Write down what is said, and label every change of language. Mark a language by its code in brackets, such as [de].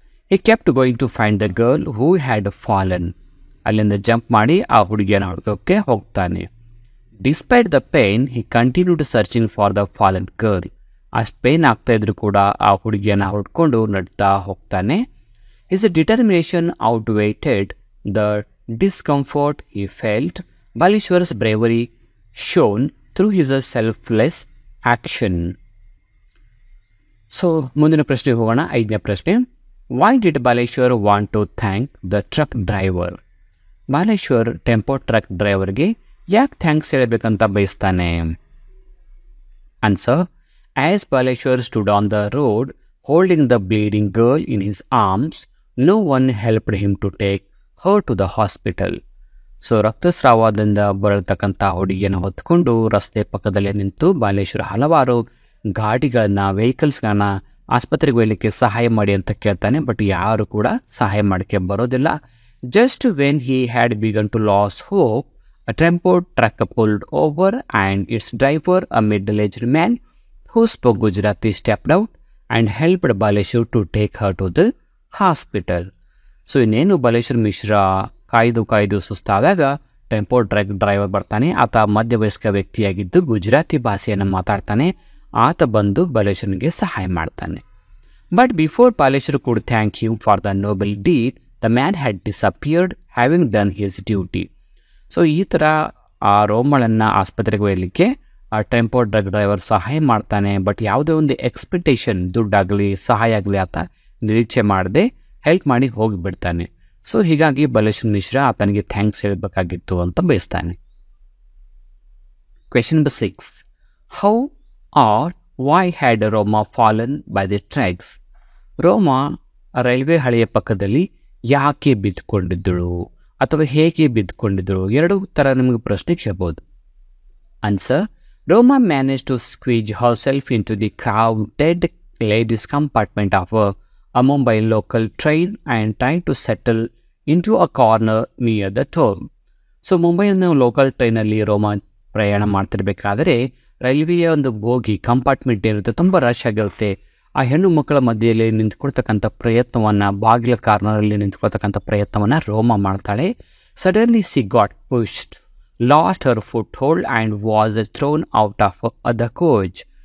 [en] He kept going to find the girl who had fallen. [kn] ಅಲ್ಲಿಂದ jump ಮಾಡಿ ಆ ಹುಡುಗಿಯನ್ನು ಹುಡುಕೋಕ್ಕೆ ಹೋಗ್ತಾನೆ. [en] Despite the pain he continued searching for the fallen girl. [kn] ಅಷ್ಟು pain ಆಗ್ತಾ ಇದ್ರು ಕೂಡ ಆ ಹುಡುಗಿಯನ್ನು ಹುಡ್ಕೊಂಡು ನಡ್ತಾ ಹೋಗ್ತಾನೆ. [en] His determination outweighed the discomfort he felt, Baleshwar's bravery shown through his selfless action. [kn] So ಮುಂದಿನ ಪ್ರಶ್ನೆಗೆ ಹೋಗೋಣ. 5ನೇ ಪ್ರಶ್ನೆ. [en] Why did Baleshwar want to thank the truck driver? [kn] Baleshwar tempo truck ಡ್ರೈವರ್ಗೆ ಯಾಕೆ thanks ಹೇಳಬೇಕಂತ ಬಯಸ್ತಾನೆ? Answer. [en] As Baleshwar stood on the road holding the bleeding girl in his arms, no one helped him to take her to the hospital. [kn] So ರಕ್ತಸ್ರಾವದಿಂದ ಬರತಕ್ಕಂಥ ಹುಡುಗಿಯನ್ನು ಹೊತ್ಕೊಂಡು ರಸ್ತೆ ಪಕ್ಕದಲ್ಲೇ ನಿಂತು ಬಾಲೇಶ್ವರ ಹಲವಾರು ಗಾಡಿಗಳನ್ನ ವೆಹಿಕಲ್ಸ್ಗಳನ್ನ ಆಸ್ಪತ್ರೆಗೆ ಒಯ್ಯಲಿಕ್ಕೆ ಸಹಾಯ ಮಾಡಿ ಅಂತ ಕೇಳ್ತಾನೆ. ಬಟ್ ಯಾರು ಕೂಡ ಸಹಾಯ ಮಾಡೋಕ್ಕೆ ಬರೋದಿಲ್ಲ. [en] Just when he had begun to lose hope, a tempo truck pulled over and its driver, a middle-aged man who spoke Gujarati, stepped out and helped Baleshwar to take her to the hospital. [kn] So ಇನ್ನೇನು ಬಾಲೇಶ್ವರ್ ಮಿಶ್ರಾ ಕಾಯ್ದು ಸುಸ್ತಾದಾಗ tempo truck driver ಬರ್ತಾನೆ. ಆತ ಮಧ್ಯವಯಸ್ಕ ವ್ಯಕ್ತಿಯಾಗಿದ್ದು ಗುಜರಾತಿ ಭಾಷೆಯನ್ನು ಮಾತಾಡ್ತಾನೆ. ಆತ ಬಂದು ಬಾಲೇಶ್ವರ್ನಿಗೆ ಸಹಾಯ ಮಾಡ್ತಾನೆ. [en] But before Baleshwar could thank him for the noble deed, the man had disappeared having done his duty. [kn] So ಈ ಥರ ಆ ರೋಮಳನ್ನು ಆಸ್ಪತ್ರೆಗೆ ಒಯ್ಯಲಿಕ್ಕೆ ಆ ಟೆಂಪೋ ಟ್ರಕ್ ಡ್ರೈವರ್ ಸಹಾಯ ಮಾಡ್ತಾನೆ. ಬಟ್ ಯಾವುದೇ ಒಂದು ಎಕ್ಸ್ಪೆಕ್ಟೇಷನ್, ದುಡ್ಡಾಗಲಿ ಸಹಾಯ ಆಗಲಿ ಆತ ನಿರೀಕ್ಷೆ ಮಾಡದೆ ಹೆಲ್ಪ್ ಮಾಡಿ ಹೋಗಿಬಿಡ್ತಾನೆ. ಸೊ ಹೀಗಾಗಿ ಬಾಲೇಶ್ವರ್ ಮಿಶ್ರಾ ಆತನಿಗೆ ಥ್ಯಾಂಕ್ಸ್ ಹೇಳಬೇಕಾಗಿತ್ತು ಅಂತ ಬಯಸ್ತಾನೆ. Question number 6. [en] How are why had Roma fallen by the tracks? [kn] ರೋಮಾ railway ಹಳಿಯ ಪಕ್ಕದಲ್ಲಿ ಯಾಕೆ ಬಿದ್ದುಕೊಂಡಿದ್ದಳು ಅಥವಾ ಹೇಗೆ ಬಿದ್ದುಕೊಂಡಿದ್ದಳು? ಎರಡು ಥರ ನಿಮಗೆ ಪ್ರಶ್ನೆ ಕೇಳ್ಬೋದು. Answer. [en] Roma manage to squeeze herself into the crowded ladies compartment of a Mumbai local train and trying to settle into a corner near the toll. [kn] So ಮುಂಬೈನ ಲೋಕಲ್ ಟ್ರೈನಲ್ಲಿ ರೋಮಾ ಪ್ರಯಾಣ ಮಾಡ್ತಿರ್ಬೇಕಾದ್ರೆ ರೈಲ್ವೆಯ ಒಂದು ಬೋಗಿ ಕಂಪಾರ್ಟ್ಮೆಂಟ್ ಏನಿರುತ್ತೆ ತುಂಬ ರಶ್ ಆಗಿರುತ್ತೆ. ಆ ಹೆಣ್ಣು ಮಕ್ಕಳ ಮಧ್ಯೆಯಲ್ಲಿ ನಿಂತ್ಕೊಳ್ತಕ್ಕಂಥ ಪ್ರಯತ್ನವನ್ನು, ಬಾಗಿಲ ಕಾರ್ನರಲ್ಲಿ ನಿಂತ್ಕೊಳ್ತಕ್ಕಂಥ ಪ್ರಯತ್ನವನ್ನು ರೋಮಾ ಮಾಡ್ತಾಳೆ. [en] Suddenly she got pushed, lost her foothold and was thrown out of the coach.